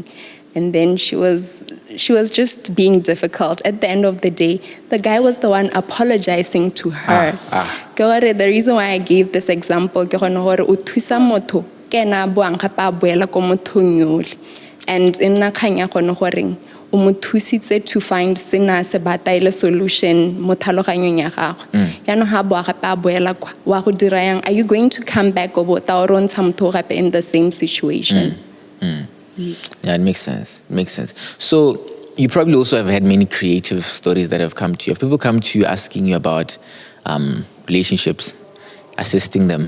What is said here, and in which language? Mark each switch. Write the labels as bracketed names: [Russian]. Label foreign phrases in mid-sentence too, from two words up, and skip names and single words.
[English] And then she was just being difficult. At the end of the day, the guy was the one apologizing to her. The reason why I gave this example, and in to find [Tswana] sena solution mo thaloganyong ya gago. [English] Are you going to come back in the same situation? Yeah, it makes sense. So you probably also have had many creative stories that have come to you. Have people come to you asking you about relationships, assisting them?